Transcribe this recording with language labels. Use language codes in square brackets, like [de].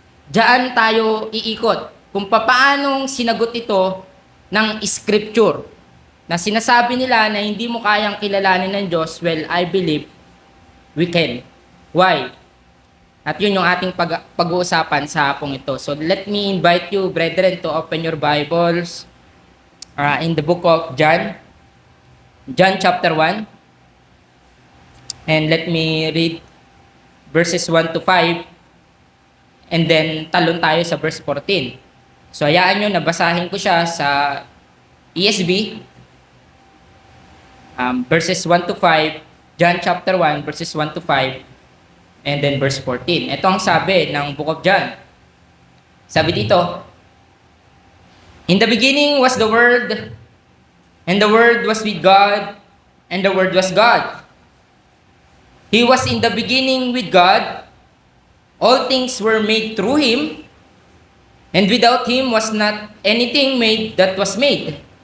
[tl] Diyan tayo iikot kung paanong sinagot ito ng Scripture. Na sinasabi nila na hindi mo kayang kilalanin ng Diyos, [en] well, I believe we can. Why? [tl] At yun yung ating pag-uusapan sa hapong ito. [en] So let me invite you, brethren, to open your Bibles in the book of John. John chapter 1. And let me read verses 1 to 5. And then [tl] talon tayo sa verse 14. So hayaan nyo, nabasahin ko siya sa ESV. [en] Verses 1 to 5. John chapter 1, verses 1 to 5. And then verse 14. [tl] Ito ang sabi ng [en] book of John. [tl] Sabi dito, [en] in the beginning was the Word, and the Word was with God, and the Word was God. He was in the beginning with God. All things were made through Him, and without Him was not anything made that was made.